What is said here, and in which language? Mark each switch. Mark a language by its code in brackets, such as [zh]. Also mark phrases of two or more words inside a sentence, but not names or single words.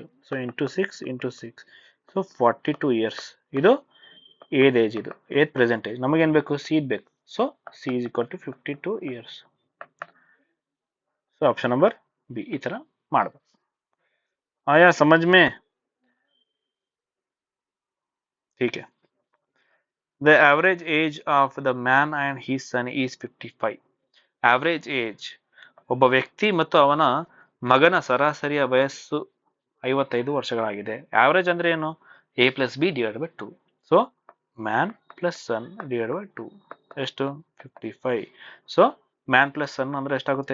[en] so into 6 so 42 years. [kn] ಇದು ಏಜ್, ಇದು ಏಜ್ [en] present age. [kn] ನಮಗೇನು ಬೇಕು? ಸೀಡ್ ಬೇಕು. [en] so C is equal to 52 years. So option number B [kn] ಈ ಥರ ಮಾಡಬೇಕು. [hi] आया समझ में? ठीक है. [en] The average age of the man and his son is 55. Average age, [kn] ಒಬ್ಬ ವ್ಯಕ್ತಿ ಮತ್ತು ಅವನ ಮಗನ ಸರಾಸರಿಯ ವಯಸ್ಸು 55 ವರ್ಷಗಳಾಗಿದೆ. ಆವರೇಜ್ ಅಂದ್ರೆ ಏನು? A+B/2. [en] so man plus son [kn] /2 ಎಷ್ಟು? 55. [en] so man plus son [kn] ಅಂದ್ರೆ ಎಷ್ಟಾಗುತ್ತೆ?